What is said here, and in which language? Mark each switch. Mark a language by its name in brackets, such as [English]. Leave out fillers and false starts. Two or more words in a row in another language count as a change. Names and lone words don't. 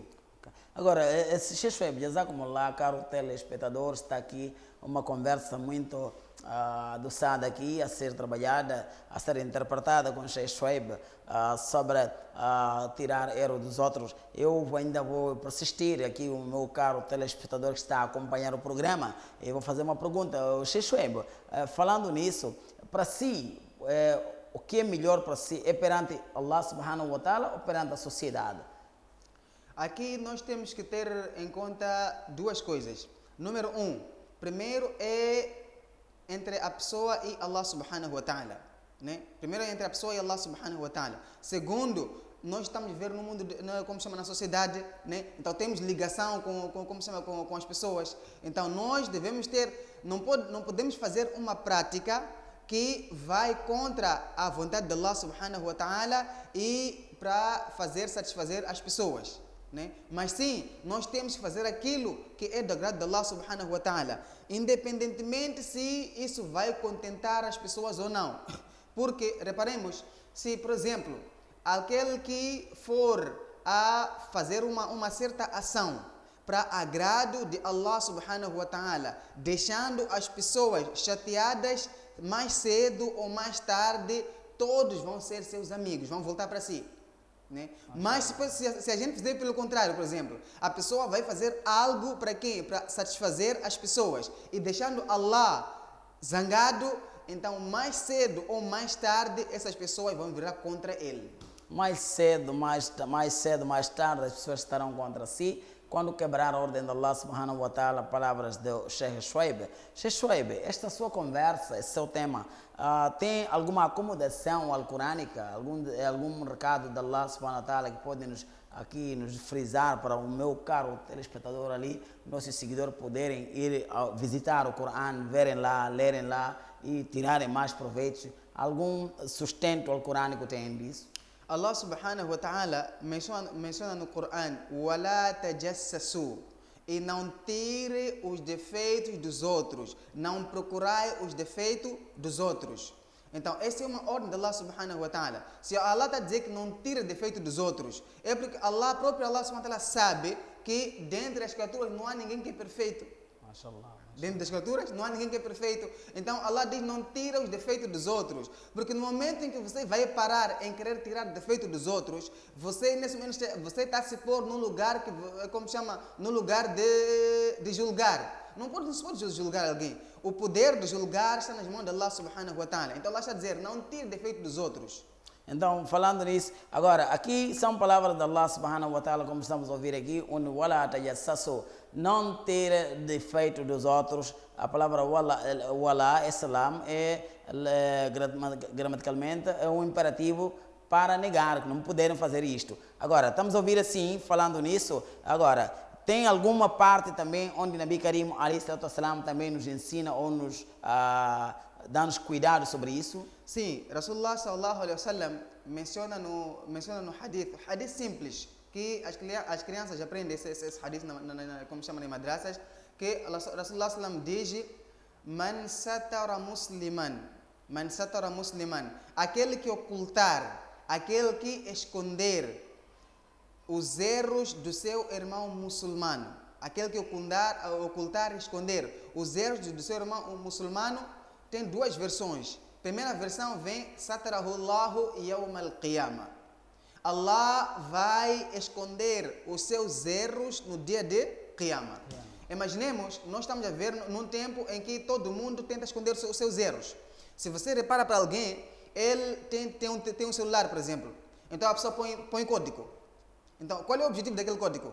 [Portuguese] Agora, esse Sheikh Shuaib, jazakumullah, caro telespectador, está aqui uma conversa muito adoçada aqui, a ser trabalhada, a ser interpretada com o Sheikh Shuaib sobre tirar erro dos outros. Eu ainda vou persistir aqui, o meu caro telespectador que está a acompanhar o programa, eu vou fazer uma pergunta. O Sheikh Shuaib, falando nisso, para si, o que é melhor para si? É perante [Arabic] الله سبحانه وتعالى [Portuguese] ou perante a sociedade? Aqui nós temos que ter em conta 2 coisas. Número 1, primeiro é entre a pessoa e [Arabic] الله سبحانه وتعالى. [Portuguese] Né? Primeiro é entre a pessoa e [Arabic] الله سبحانه وتعالى. [Portuguese] Segundo, nós estamos vivendo no mundo, na sociedade, né? Então temos ligação com as pessoas. Então nós devemos ter, não podemos fazer uma prática que vai contra a vontade de [Arabic] الله سبحانه وتعالى [Portuguese] e para satisfazer as pessoas. Né? Mas sim, nós temos que fazer aquilo que é do agrado de [Arabic] الله سبحانه وتعالى, [Portuguese] independentemente se isso vai contentar as pessoas ou não. Porque, reparemos, se por exemplo, aquele que for a fazer uma certa ação para agrado de [Arabic] الله سبحانه وتعالى, [Portuguese] deixando as pessoas chateadas, mais cedo ou mais tarde, todos vão ser seus amigos, vão voltar para si. Né? Mas se a gente fizer pelo contrário, por exemplo, a pessoa vai fazer algo para quê? Para satisfazer as pessoas e deixando Allah zangado, então mais cedo ou mais tarde essas pessoas vão virar contra ele. Mais cedo, mais tarde as pessoas estarão contra si quando quebrar a ordem de [Arabic] الله سبحانه وتعالى. [Portuguese] Palavras do Sheikh Shuaib. Sheikh Shuaib, esta sua conversa, esse seu tema, tem alguma acomodação alcorânica, algum recado de [Arabic] الله سبحانه وتعالى [Portuguese] que pode nos frisar para o meu caro telespectador ali, nossos seguidores poderem ir visitar o Corão, verem lá, lerem lá e tirarem mais proveito? Algum sustento alcorânico tem disso? [Arabic] الله سبحانه وتعالى [Portuguese] menciona no Corão: [Arabic] "ولا تجسسوا", [Portuguese] e não tire os defeitos dos outros, não procurai os defeitos dos outros. Então, essa é uma ordem de [Arabic] الله سبحانه وتعالى. [Portuguese] Se Allah está a dizer que não tire defeito dos outros, é porque próprio [Arabic] الله سبحانه وتعالى [Portuguese] sabe que dentro das criaturas não há ninguém que é perfeito. Mashallah. Dentro das criaturas não há ninguém que é perfeito. Então Allah diz: não tira os defeitos dos outros. Porque no momento em que você vai parar em querer tirar o defeito dos outros, você nesse momento você está a se pôr num lugar que, no lugar de julgar. Não se pode julgar alguém. O poder de julgar está nas mãos de [Arabic] الله سبحانه وتعالى. [Portuguese] Então Allah está a dizer: não tire o defeito dos outros. Então, falando nisso, agora, aqui são palavras de [Arabic] الله سبحانه وتعالى, [Portuguese] como estamos a ouvir aqui, [Arabic] ولا تجسسوا, [Portuguese] não ter defeito dos outros. A palavra wala, islam, gramaticalmente, é um imperativo para negar, que não puderam fazer isto. Agora, estamos a ouvir assim, falando nisso, agora, tem alguma parte também onde [Arabic] نبي كريم، عليه الصلاة والسلام, [Portuguese] também nos ensina ou nos dá-nos cuidado sobre isso? Sim, [Arabic] رسول الله صلى الله عليه وسلم [Portuguese] menciona no hadith simples, que as crianças aprendem esse hadith como chama em madrasas, que [Arabic] رسول الله سلم [Portuguese] diz: [Arabic] من ستر مسلما, [Portuguese] aquele que ocultar, aquele que esconder os erros do seu irmão muçulmano, aquele que ocultar e esconder os erros do seu irmão muçulmano. Tem 2 versões. Primeira versão vem: [Arabic] ستره الله يوم القيامة. [Portuguese] Allah vai esconder os seus erros no dia de Qiyamah. Imaginemos, nós estamos a ver num tempo em que todo mundo tenta esconder os seus erros. Se você repara para alguém, ele tem um celular, por exemplo. Então a pessoa põe código. Então, qual é o objetivo daquele código?